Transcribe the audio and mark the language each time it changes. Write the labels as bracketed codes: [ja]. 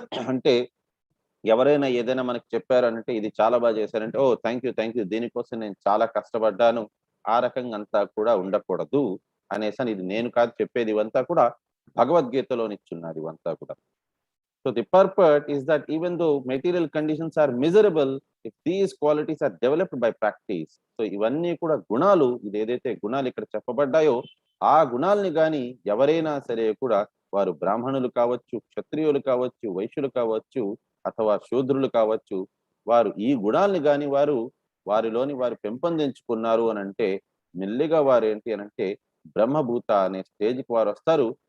[te] అంటే ఎవరైనా ఏదైనా మనకు చెప్పారనంటే ఇది చాలా బాగా చేశారంటే [en] Oh! Thank you. [te] దీనికోసం నేను చాలా కష్టపడ్డాను. ఆ రకంగా అంతా కూడా ఉండకూడదు అనేసని, ఇది నేను కాదు చెప్పేది, ఇవంతా కూడా భగవద్గీతలోనిచ్చున్నారు ఇవంతా కూడా. [en] So the purport is that even though material conditions are miserable, if these qualities are developed by practice. [te] So ఇవన్నీ కూడా గుణాలు, ఇదేదైతే గుణాలు ఇక్కడ చెప్పబడ్డాయో ఆ గుణాల్ని గాని ఎవరైనా సరే కూడా వారు బ్రాహ్మణులు కావచ్చు, క్షత్రియులు కావచ్చు, వైశ్యులు కావచ్చు, అథవా శూద్రులు కావచ్చు, వారు ఈ గుణాల్ని గాని వారిలోని వారు పెంపొందించుకున్నారు అనంటే మెల్లిగా వారు ఏంటి అనంటే బ్రహ్మభూత అనే స్టేజ్‌కి వారొస్తారు.